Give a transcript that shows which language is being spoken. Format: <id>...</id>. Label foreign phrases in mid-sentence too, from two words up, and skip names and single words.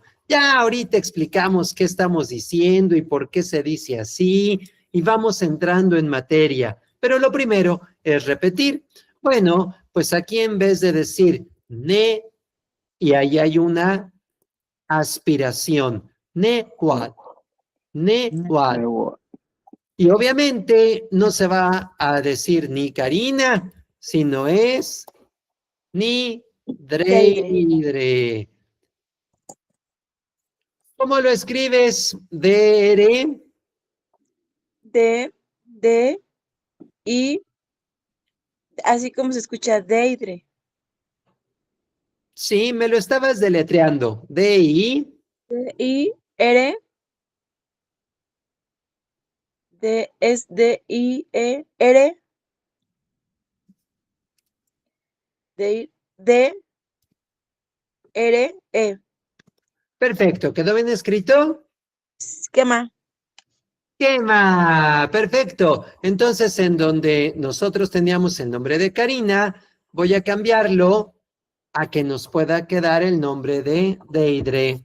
<es>Ya ahorita explicamos qué estamos diciendo y por qué se dice así y vamos entrando en materia. Pero lo primero es repetir. Bueno, pues aquí en vez de decir ne, y ahí hay una aspiración. Nehuatl. Nehuatl. Newa. Y obviamente no se va a decir ni Karina, sino es ni Dreidre. ¿Cómo lo escribes? Dere. D, I, así como se escucha Deidre. Sí, me lo estabas deletreando. D-I. D, I, R, D, es D, I, E, R, D, D, R, E. Perfecto. ¿Quedó bien escrito? ¿Qué más? Quema, perfecto. Entonces, en donde nosotros teníamos el nombre de Karina, voy a cambiarlo a que nos pueda quedar el nombre de Deidre.</es>